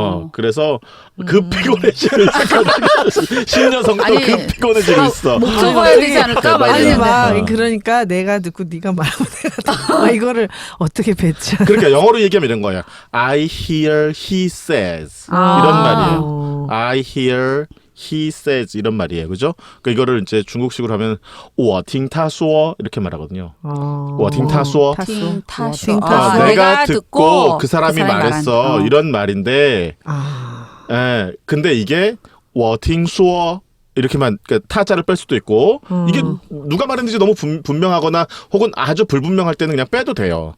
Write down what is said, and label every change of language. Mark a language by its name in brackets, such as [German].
[Korean] 그래서 급 피곤해지고 있어. 신여성도 아니, 급 피곤해지고 있어. 목 적어야 되지 않을까? 막 아니 이랬는데. 막 그러니까 내가 듣고 네가 말하면 내가 듣고 이거를 어떻게 배치하나. 그러니까 영어로 얘기하면 이런 거야. [English] I hear, he says [Korean] 아. 이런 말이에요. [English] I hear, he says [Korean] 이런 말이에요. 그죠? 그러니까 이거를 이제 중국식으로 하면 [Chinese] 我听他说 [Korean] 이렇게 말하거든요. [Chinese] 我听他说 [Korean] 팅타쇼. 내가 듣고 그 사람이 말했어 말한, 이런 말인데 아. 예, 근데 이게 [Chinese] 我听说 [Korean] 이렇게만 그러니까 타자를 뺄 수도 있고 이게 누가 말했는지 너무 분명하거나 혹은 아주 불분명할 때는 그냥 빼도 돼요.